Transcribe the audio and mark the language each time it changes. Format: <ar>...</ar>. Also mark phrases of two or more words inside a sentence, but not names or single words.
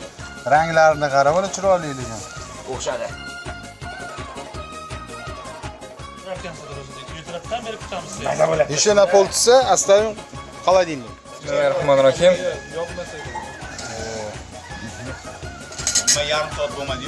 <uz>Ranglarini qarab, mana chiroyliligini. O'xshadi.</uz> <ru>Еще на полчаса оставим в холодильник.</ru> <ar>بسم الله الرحمن الرحيم.</ar> <uz>Yarım soat bo'lmadi-yu.</uz>